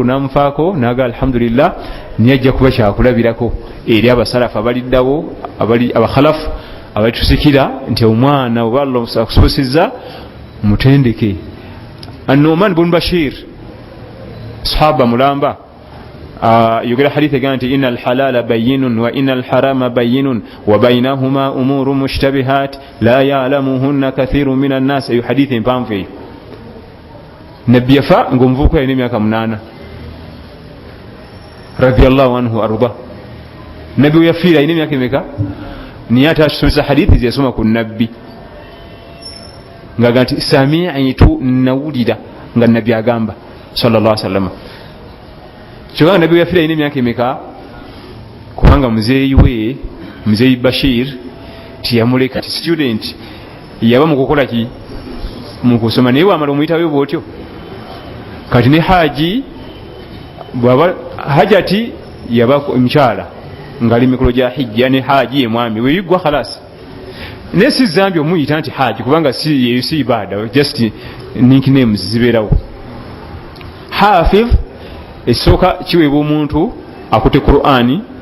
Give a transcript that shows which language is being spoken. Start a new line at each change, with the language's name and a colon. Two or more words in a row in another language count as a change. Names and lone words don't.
Ganda: n'amufaako n'aga alhamdulillah niye ajja kuba kyakulabirako eri abasalafu abaliddawo abakhalafu abalitusikira nti omwana oba Allah akusobosezza mutendeke An-Nu'man bin Bashir sahaba mulamba yogera hadithi egamba nti
Arabic: إن الحلال بين وإن الحرام بين وبينهما أمور مشتبهات لا يعلمهن كثير من الناس.
Ganda: Eyo hadithi mpanvu eyo. Nabbi yafa ng'omuvubuka yalina emyaka 8
Arabic: رضي الله عنه
Ganda: arda nabbi yafiira ine myaka emeka niye ate asomesa hadithi ziyasoma ku nabbi ngaga nti sami'tu nawulira nga nabbi agamba
Arabic: صلى الله عليه وسلم
Ganda: kyokka nabbi yafiira ine myaka emeka kubanga muzeeyi Bashir tiyamuleka ti student yaba mukukola ki mukusoma naye wamala omuyitawo bwotyo kati ne haji bwaba hajati yaba omukyala ngali mikolo gya hijja ne haji ye mwami weyigwa khalas ne
Swahili: si zambi
Ganda: omuyita nti haji kubanga si ibada
English: just nicknames
Ganda: zibeerawo hafiz esooka kiweebwa omuntu akute Qur'ani